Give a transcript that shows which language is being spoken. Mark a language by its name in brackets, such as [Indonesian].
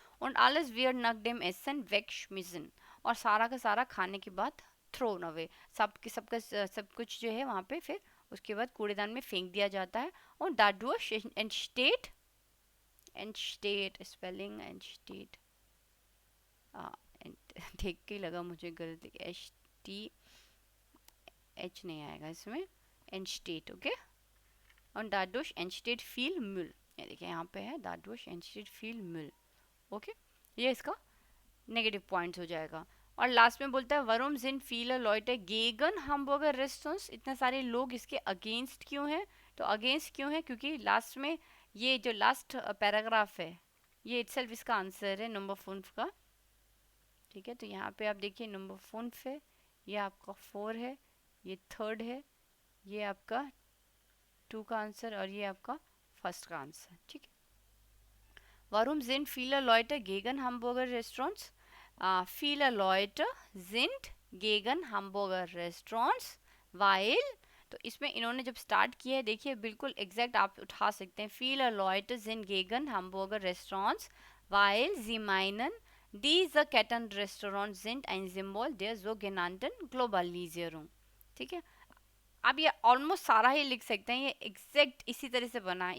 [German] und alles wird nach dem Essen wegschmissen, [Hindi] और सारा का सारा खाने के बाद थ्रोन अवे, सब कुछ जो है वहाँ पे फिर उसके बाद कूड़ेदान में फेंक दिया जाता है। और dadurch entsteht स्पेलिंग entsteht, देख के लगा मुझे गलत, एच टी एच नहीं आएगा इसमें, entsteht, ओके। [German] और dadurch entsteht viel Müll, [Hindi] ये देखिए यहाँ पे है [German] dadurch entsteht viel Müll, ओके। [Hindi] ये इसका नेगेटिव पॉइंट्स हो जाएगा। और लास्ट में बोलता है [German] वरुम जिन फील लॉयटे गेगन हमबर्गर रेस्टोरेंट्स, [Hindi] इतने सारे लोग इसके अगेंस्ट क्यों हैं, तो अगेंस्ट क्यों है क्योंकि लास्ट में ये जो लास्ट पैराग्राफ है ये इटसेल्फ इसका आंसर है नंबर 5 का, ठीक है। तो यहाँ पे आप देखिए नंबर 5 है, ये आपका 4 है, ये 3rd है, ये आपका 2 का आंसर और ये आपका 1st का आंसर, ठीक है। [German] Warum sind viele Leute gegen Hamburger Restaurants? Viele Leute sind gegen Hamburger Restaurants, weil, [Hindi] तो इसमें इन्होंने जब स्टार्ट किया है देखिए बिल्कुल एग्जैक्ट आप उठा सकते हैं। [German] viele Leute sind gegen Hamburger Restaurants, weil sie meinen, diese Kettenrestaurants sind ein Symbol der sogenannten Globalisierung, ठीक है। [Hindi] आप ये ऑलमोस्ट सारा ही लिख सकते हैं, ये एग्जैक्ट इसी तरह से बना है।